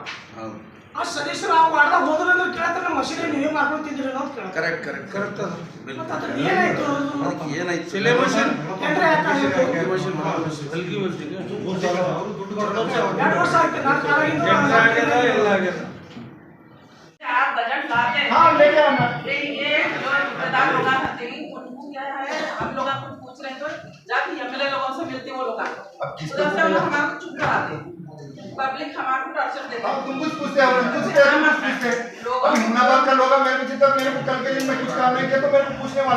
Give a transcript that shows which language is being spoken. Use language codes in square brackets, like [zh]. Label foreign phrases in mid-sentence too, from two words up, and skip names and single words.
[kn] ಆ ಸದಸ್ಯರು ಆ ವಾರ್ಡ್ದಾಗ ಹೋದ್ರೆ ಅಂದ್ರೆ ಕೇಳ್ತಾರೆ, ಮಷೀನ್ ನೀವೇ ಮಾಡ್ಕೊತಿದ್ರಿ ಅನ್ನೋದು ಕೇಳ್ತಾರೆ. ಕರೆಕ್ಟ್ ಮತ್ತೆ ಅದ್ರ ಏನಾಯ್ತು? ಸಿಲೆಬಸ್ ಟೆಂಡರ್ ಯಾಕಾಗಿತ್ತು? 2 ವರ್ಷ ಆಯ್ತು. ನಾನು ಕಾಲಾಗಿಂದ ಎಲ್ಲ ಆಗಿದೆ. [hi] आप बजट लाते हैं। हाँ लेके आना। ये जो प्रधान लोग आते हैं उनको क्या है, हम लोग आपको पूछ रहे हैं तो जाके MLA लोगों से मिलते वो लोग आते हैं, उधर से वो लोग हमारे को चुप कराते हैं। पब्लिक हमारे को टॉर्चर देती अब तुम कुछ पूछते हो कुछ पूछते अब हुमनाबाद का लोग मेरे को जितना मेरे को कल के दिन में कुछ काम नहीं किया तो मेरे को पूछने वाला